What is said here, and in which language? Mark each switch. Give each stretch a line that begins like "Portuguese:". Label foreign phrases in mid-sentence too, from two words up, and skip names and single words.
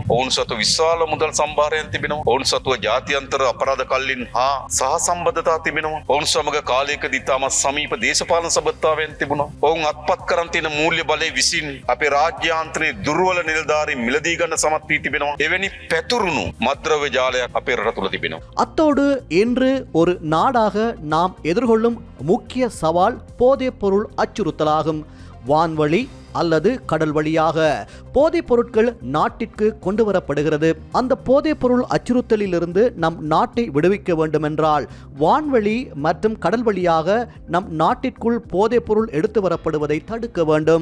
Sinhala: ඔවුන් සතුව විශාල මුදල් සම්භාරයන් තිබෙනවා. ඔවුන් සතුව ජාත්‍යන්තර අපරාධ කල්ලින් හා සහ සම්බන්ධතා තිබෙනවා. ඔවුන් සමග කාලයකදී තාම සමීප දේශපාලන සබඳතාවයන් තිබුණා. ඔවුන් අත්පත් කරන් තියෙන මූල්‍ය බලය විසින් අපේ රාජ්‍යාන්තරයේ දුර්වල නිලධාරීන් මිලදී ගන්න සමත් වී තිබෙනවා. එවැනි පැතුරුණු මත්ද්‍රව්‍ය ජාලයක් අපේ රට තුළ තිබෙනවා.
Tamil: அத்தோடு இன்று ஒரு நாடாக நாம் எதிர்கொள்ளும் முக்கிய சவால் போதைப் பொருள் அச்சுறுத்தலாகும். வான்வழி அல்லது கடல் வழியாக போதைப் பொருட்கள் நாட்டிற்கு கொண்டு வரப்படுகிறது. அந்த போதைப் பொருள் அச்சுறுத்தலிலிருந்து நம் நாட்டை விடுவிக்க வேண்டுமென்றால் வான்வழி மற்றும் கடல் வழியாக நம் நாட்டிற்குள் போதைப் பொருள் எடுத்து வரப்படுவதை தடுக்க வேண்டும்.